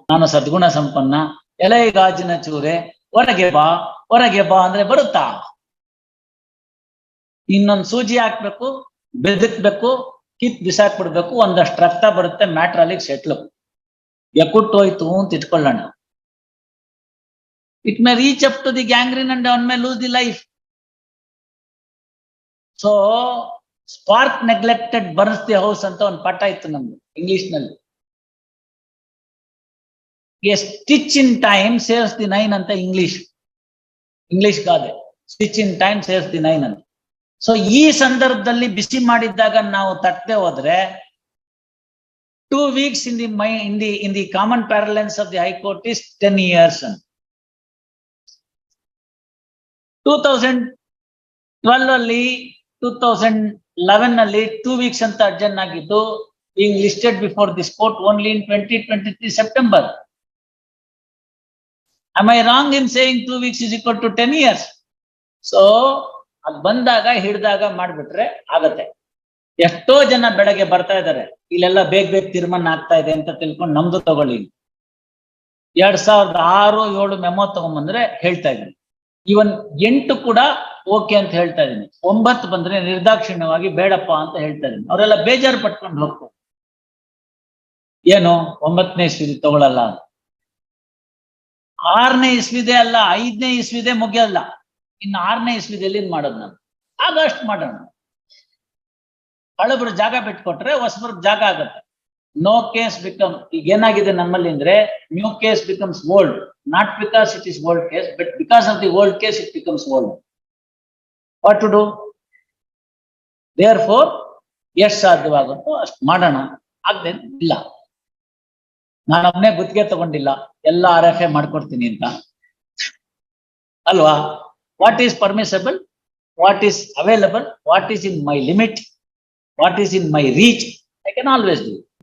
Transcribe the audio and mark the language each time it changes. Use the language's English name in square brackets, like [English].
[Kannada] ನಾನು ಸದ್ಗುಣ ಸಂಪನ್ನ, ಎಲೆ ಗಾಜಿನ ಚೂರೆ, ಹೊರಗೆ ಬಾ ಅಂದ್ರೆ ಬರುತ್ತಾ? ಇನ್ನೊಂದು ಸೂಜಿ ಹಾಕ್ಬೇಕು, ಬೆದಕ್ಬೇಕು, ಕಿತ್ ಬಿಸಾಕ್ಬಿಡ್ಬೇಕು, ಒಂದಷ್ಟು ರಕ್ತ ಬರುತ್ತೆ, ಮ್ಯಾಟ್ರ್ ಅಲ್ಲಿಗೆ ಸೆಟ್ಲು, ಎಕ್ಕುಟ್ಟೋಯ್ತು ಅಂತ ಇಟ್ಕೊಳ್ಳೋಣ. [English] It may reach up to the gangrene and one may lose the life. So, spark neglected burns the house [Kannada] ಅಂತ ಒಂದು ಪಾಠ ಇತ್ತು ನಮ್ದು ಇಂಗ್ಲಿಷ್ ನಲ್ಲಿ. [English] A stitch in time saves the nine [Kannada] ಅಂತ ಇಂಗ್ಲಿಷ್ ಗಾದೆ. [English] Stitch in time saves the nine ಅಂತ. So [Kannada] ಈ ಸಂದರ್ಭದಲ್ಲಿ ಬಿಸಿ ಮಾಡಿದ್ದಾಗ ನಾವು ತಟ್ಟದೆ ಹೋದ್ರೆ [English] 2 weeks in the common parlance of the High Court is 10 years. [Kannada] 2012 ಅಲ್ಲಿ 2011 ಅಲ್ಲಿ 2 weeks ಅಂತ ಅಡ್ಜನ್ ಆಗಿದ್ದು, [English] being listed before this court only in 2023 September. Am I wrong in saying 2 weeks is equal to 10 years? [Kannada] So ಅದ್ ಬಂದಾಗ ಹಿಡ್ದಾಗ ಮಾಡ್ಬಿಟ್ರೆ ಆಗತ್ತೆ. ಎಷ್ಟೋ ಜನ ಬೆಳಗ್ಗೆ ಬರ್ತಾ ಇದಾರೆ, ಇಲ್ಲೆಲ್ಲ ಬೇಗ ತೀರ್ಮಾನ ಆಗ್ತಾ ಇದೆ ಅಂತ ತಿಳ್ಕೊಂಡು ನಮ್ದು ತಗೊಳ್ಳಿ. 2006-7 ಮೆಮೊ ತಗೊಂಡ್ಬಂದ್ರೆ ಹೇಳ್ತಾ ಇದ್ದೀನಿ. ಇವನ್ 8 ಕೂಡ ಓಕೆ ಅಂತ ಹೇಳ್ತಾ ಇದೀನಿ. 9 ಬಂದ್ರೆ ನಿರ್ದಾಕ್ಷಿಣ್ಯವಾಗಿ ಬೇಡಪ್ಪ ಅಂತ ಹೇಳ್ತಾ ಇದೀನಿ. ಅವರೆಲ್ಲ ಬೇಜಾರು ಪಟ್ಕೊಂಡು ಹೋಗ್ತಾರೆ, ಏನು 9ನೇ ಇಸ್ವಿದೆ ತಗೊಳಲ್ಲ. 6ನೇ ಇಸ್ವಿದೆ ಅಲ್ಲ, 5ನೇ ಇಸ್ವಿದೆ ಮುಗಿಯಲ್ಲ, ಇನ್ನು 6ನೇ ಇಸ್ವಿದಲ್ಲಿ ಮಾಡೋದು ನಾನು. ಆಗ ಅಷ್ಟು ಮಾಡೋಣ. ಹಳಬ್ರು ಜಾಗ ಬಿಟ್ಕೊಟ್ರೆ ಹೊಸಬ್ರಿಗೆ ಜಾಗ ಆಗತ್ತೆ. [English] no case become, [Kannada] ಈಗ ಏನಾಗಿದೆ ನಮ್ಮಲ್ಲಿ ಅಂದ್ರೆ, [English] New case becomes old, not because it is old case, but because of the old case it becomes old. What to do? Therefore [Kannada] ಎಷ್ಟು ಸಾಧ್ಯವಾಗುತ್ತೋ ಅಷ್ಟು ಮಾಡೋಣ. ಆಗದೆ ಇಲ್ಲ, ನಾನೊಬ್ನೇ ಗುತ್ತಿಗೆ ತಗೊಂಡಿಲ್ಲ, ಎಲ್ಲ RFA ಮಾಡ್ಕೊಡ್ತೀನಿ ಅಂತ ಅಲ್ವಾ? [English] What is permissible, what is available, what is in my limit, what is in my reach, I can always do.